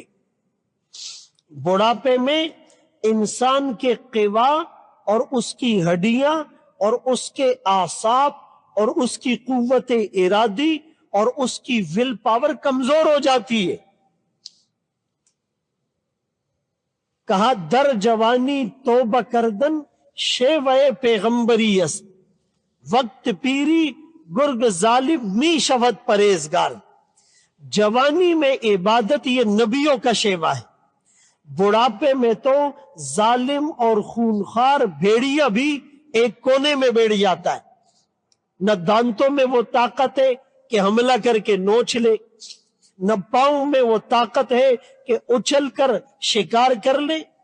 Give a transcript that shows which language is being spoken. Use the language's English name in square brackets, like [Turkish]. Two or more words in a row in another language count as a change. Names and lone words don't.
[Urdu] بڑھاپے میں انسان کے قوا اور اس کی ہڈیاں اور اس کے اعصاب اور اس کی قوت ارادی اور اس کی [English] will power [Urdu] کمزور ہو جاتی ہے۔ [Persian] کہا در جوانی توبہ کردن شیوہ پیغمبری است، وقت پیری گرگ ظالم می شود پرہیزگار۔ [Urdu] جوانی میں عبادت یہ نبیوں کا شیوہ ہے، بڑھاپے میں تو ظالم اور خونخوار بھیڑیا بھی ایک کونے میں بیٹھ جاتا ہے، نہ دانتوں میں وہ طاقت ہے کہ حملہ کر کے نوچ لے، نہ پاؤں میں وہ طاقت ہے کہ اچھل کر شکار کر لے۔